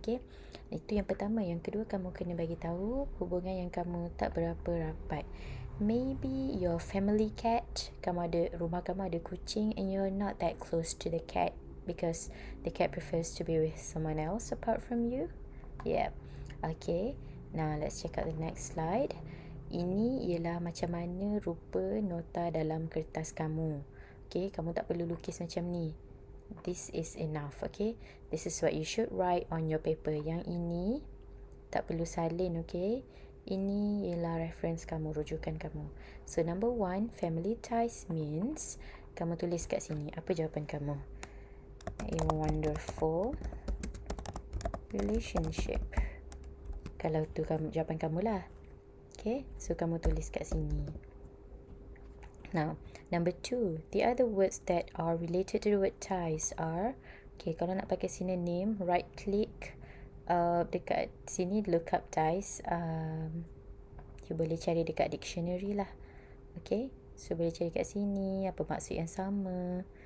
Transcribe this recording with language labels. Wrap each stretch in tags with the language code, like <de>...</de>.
<ms>Okay, itu yang pertama. Yang kedua, kamu kena bagi tahu hubungan yang kamu tak berapa rapat.</ms> <en>Maybe your family cat,</en> <ms>rumah kamu ada kucing,</ms> <en>and you're not that close to the cat because the cat prefers to be with someone else apart from you. Yeah. Okay, now let's check out the next slide.</en> <ms>Ini ialah macam mana rupa nota dalam kertas kamu. Okay, kamu tak perlu lukis macam ni.</ms> <en>This is enough. Okay, this is what you should write on your paper.</en> <ms>Yang ini tak perlu salin. Okay, ini ialah reference kamu, rujukan kamu.</ms> <en>So number 1, family ties means,</en> <ms>kamu tulis kat sini apa jawapan kamu.</ms> <en>A wonderful relationship.</en> <ms>Kalau tu jawapan kamu lah. Okay, so kamu tulis kat sini.</ms> <en>Now, number 2, the other words that are related to the word ties are, okay,</en> <ms>kalau nak pakai synonym,</ms> <en>right click</en> <ms>dekat sini,</ms> <en>look up ties.</en> <ms>You boleh cari dekat dictionary lah. Okay, so boleh cari kat sini apa maksud yang sama.</ms>